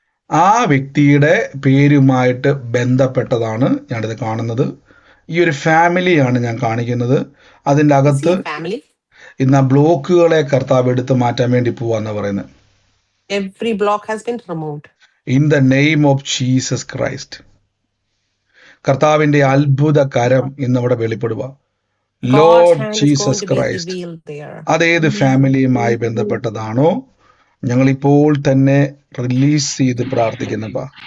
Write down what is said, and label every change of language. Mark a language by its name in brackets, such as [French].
[Malayalam] ആ വ്യക്തിയുടെ പേരുമായിട്ട് ബന്ധപ്പെട്ടതാണ് ഞാനിത് കാണുന്നത്. ഈ ഒരു ഫാമിലിയാണ് ഞാൻ കാണിക്കുന്നത്. അതിൻ്റെ അകത്ത് ഇന്ന് ബ്ലോക്കുകളെ കർത്താവ് എടുത്ത് മാറ്റാൻ വേണ്ടി പോവാന്ന് പറയുന്നത്. [English] Every block has been removed. In the name of Jesus Christ. [Malayalam] കർത്താവിന്റെ അത്ഭുത കരം ഇന്ന് അവിടെ വെളിപ്പെടുക. [English] Lord Jesus Christ, [Malayalam] അതേത് ഫാമിലിയുമായി ബന്ധപ്പെട്ടതാണോ ഞങ്ങൾ ഇപ്പോൾ തന്നെ റിലീസ് ചെയ്ത് പ്രാർത്ഥിക്കുന്നപ്പ.